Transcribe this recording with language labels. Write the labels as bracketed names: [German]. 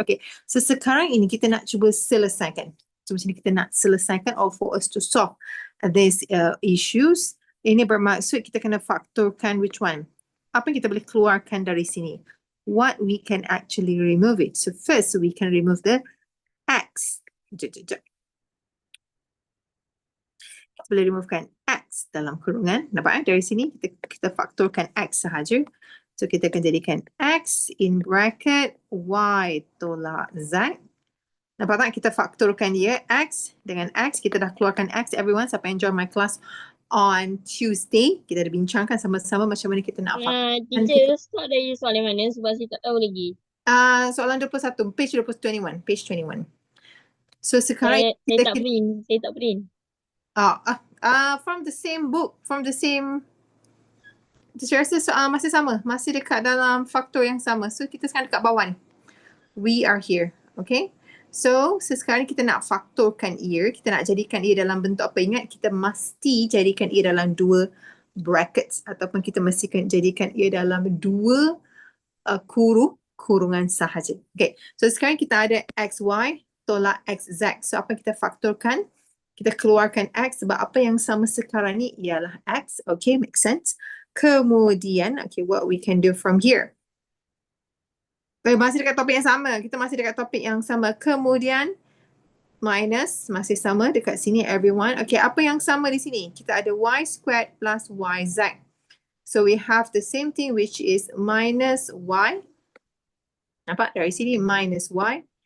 [Malay] Okay, so sekarang ini kita nak cuba selesaikan. So macam ni kita nak selesaikan [English] or for us to solve these issues. [Malay] Ini bermaksud kita kena faktorkan [English] which one? [Malay] Apa yang kita boleh keluarkan dari sini? [English] What we can actually remove it. So first we can remove the x. [Malay] Kita boleh removekan x dalam kurungan. Nampak dari sini kita faktorkan x sahaja. So kita akan jadikan x in bracket y tolak z. Nampak tak kita faktorkan dia x dengan x. Kita dah keluarkan x. Everyone, siapa yang join [English] my class on Tuesday, [Malay] kita dah bincangkan sama-sama macam mana kita nak faktorkan. Teacher, start dari soalan mana sebab saya tak tahu lagi. Soalan 21, page 21. Page 21. So sekarang saya tak print. [English] From the same book, from the same. [Malay] Saya rasa masih sama, masih dekat dalam faktor yang sama. So kita sekarang dekat bawah ni. [English] We are here, okay? [Malay] So sekarang kita nak faktorkan ia, kita nak jadikan ia dalam bentuk apa? Ingat, kita mesti jadikan ia dalam dua brackets ataupun kita mesti jadikan ia dalam dua kurungan sahaja. Okay, so sekarang kita ada xy tolak xz. So apa yang kita faktorkan? Kita keluarkan x sebab apa yang sama sekarang ni ialah x. [English] Okay, make sense. Kemudian, okay, what we can do from here? [Malay] Masih dekat topik yang sama. Kita masih dekat topik yang sama. Kemudian, minus, masih sama dekat sini everyone. Okay, apa yang sama di sini? Kita ada y squared plus yz. [English] So, we have the same thing which is minus y. [Malay] Nampak dari sini minus y.